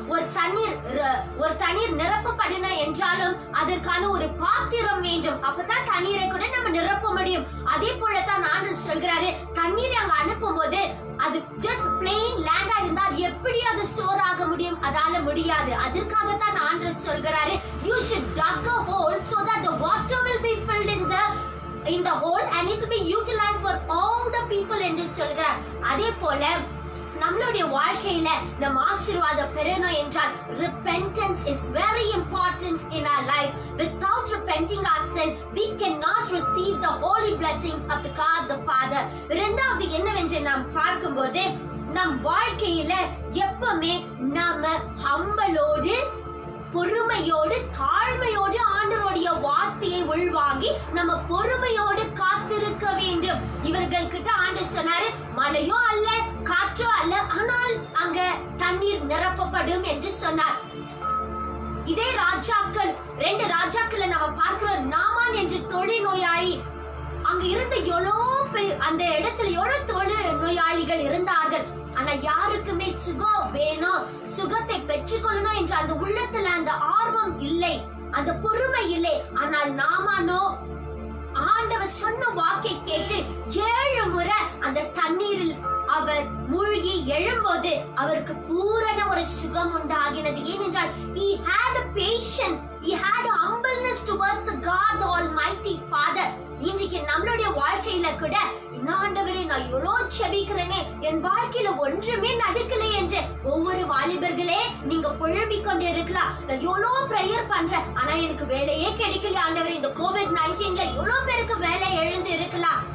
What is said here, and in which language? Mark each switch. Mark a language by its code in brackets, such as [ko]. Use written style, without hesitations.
[ta] ஒரு தண்ணீர் நிரப்பப்படணும் என்றாலும் அதற்கான ஒரு பாத்திரம் வேண்டும். அப்பதான் தண்ணீரை கூட நம்ம நிரப்ப முடியும். அதே போலதான் ஆண்டவர் சொல்கிறாரு, தண்ணீரை அங்க அனுப்பும் போது அது ஜஸ்ட் பிளெயின் லேண்டா இருந்தா எப்படி அது ஸ்டோர் ஆக முடியும்? அதால முடியாது. அதற்காகத்தான் ஆண்டவர் சொல்கிறாரு, [en] you should dig a hole so that the water will be filled in the hole and it will be utilized for all the people [ta] என்று சொல்கிறார். அதே போல நம்மளுடைய வாழ்க்கையில நம்ம ஆசீர்வாதம் பெறணும் என்றால் [en] repentance is very important in our life. Without repenting our sin, we cannot receive the holy blessings of the God the Father. [ta] இரண்டாவது என்னவென்று நாம் பார்க்கும்போது நம் வாழ்க்கையில எப்பவுமே நாம ஹம்பலோடு பொறுமையோடு தாழ்மையோடு ஆண்டவருடைய வார்த்தையை உள்வாங்கி நம்ம பொறுமையோடு காத்திருக்க வேண்டும். இவர்கள் கிட்ட ஆண்டவர் சொன்னாரு, மழையோ அல்ல, காற்றோ அல்ல, ஆனால் அங்க தண்ணீர் நிரப்பப்படும் என்று சொன்னார். இதே ராஜாக்கள் 2 ராஜாக்களை நம்ம பார்க்கிறோம். நாமான் என்று தொழில் நோயாளி, அங்க இருந்த அந்த இடத்துல எவ்வளவு தொழில் நோயாளிகள் இருந்தார்கள். ஆனா யாருக்குமே சுகம் வேணும், சுகத்தை பெற்றுக்கொள்ளணும் என்ற அந்த உள்ளத்துல அந்த ஆர்வம் இல்லை, அந்த பொறுமை இல்லை. ஆனால் நாமானோ ஆண்டவர் சொன்ன வாக்கை கேட்டு 7 முறை அந்த தண்ணீரில் அவர் மூழ்கி எழும்போது அவருக்கு பூரண ஒரு சுகம் உண்டாகினது. ஏனென்றால் [en] he had a patience, he had a humbleness towards the God the Almighty Father. [ta] இன்றைக்கு நம்மளுடைய வாழ்க்கையில கூட ஆண்டவரே நான் எவ்வளவு செபிக்கிறேனே, என் வாழ்க்கையில ஒன்றுமே நடக்கலை என்று ஒவ்வொரு வாலிபர்களே நீங்க புழம்பிக் கொண்டு இருக்கலாம். நான் எவ்வளவு பிரேயர் பண்றேன், ஆனா எனக்கு வேலையே கிடைக்கல ஆண்டவர். இந்த COVID-19ல எவ்வளவு பேருக்கு வேலை எழுந்து இருக்கலாம்.